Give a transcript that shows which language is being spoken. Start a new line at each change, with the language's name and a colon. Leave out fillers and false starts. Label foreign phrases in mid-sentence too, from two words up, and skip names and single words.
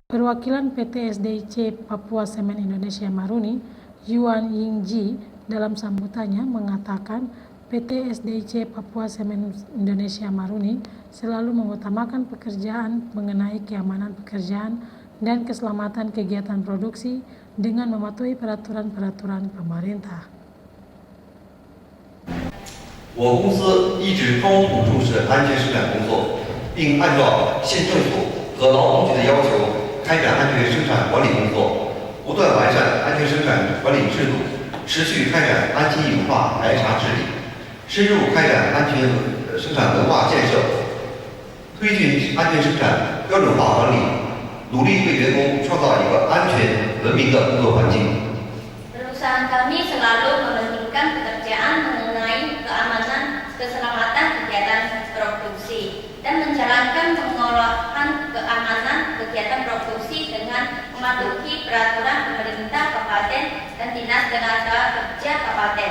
Indonesian: Perwakilan PT SDIC Papua Semen Indonesia Maruni, Yuan Yingji, dalam sambutannya mengatakan PT SDIC Papua Semen Indonesia Maruni selalu mengutamakan pekerjaan mengenai keamanan pekerjaan dan keselamatan kegiatan produksi dengan mematuhi peraturan-peraturan pemerintah.
Chinese: 我公司一直高度重视安全生产工作，并按照县政府和劳动局的要求开展安全生产管理工作，不断完善安全生产管理制度，持续开展安全隐化排查治理，深入开展安全生产文化建设，推进安全生产标准化管理，努力为员工创造一个安全文明的工作环境。
Indonesian: Perusahaan kami selalu mementingkan pekerjaan mengenai keamanan, keselamatan kegiatan produksi dan menjalankan pengolahan keamanan kegiatan produksi dengan mematuhi peraturan pemerintah kabupaten dan dinas tenaga kerja kabupaten,